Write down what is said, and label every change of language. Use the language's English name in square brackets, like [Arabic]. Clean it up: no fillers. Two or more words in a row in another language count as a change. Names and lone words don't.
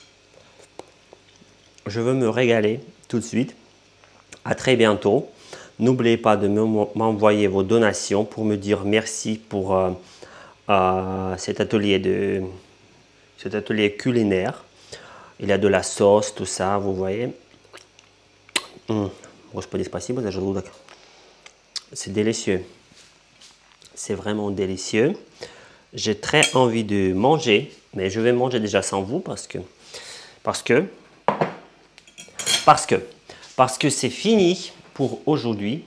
[French] Je veux me régaler tout de suite. À très bientôt. N'oubliez pas de m'envoyer vos donations pour me dire merci pour cet atelier culinaire. Il y a de la sauce, tout ça, vous voyez. [Russian] Господи, спасибо за желудок. [French] C'est délicieux. C'est vraiment délicieux. J'ai très envie de manger, mais je vais manger déjà sans vous parce que c'est fini pour aujourd'hui.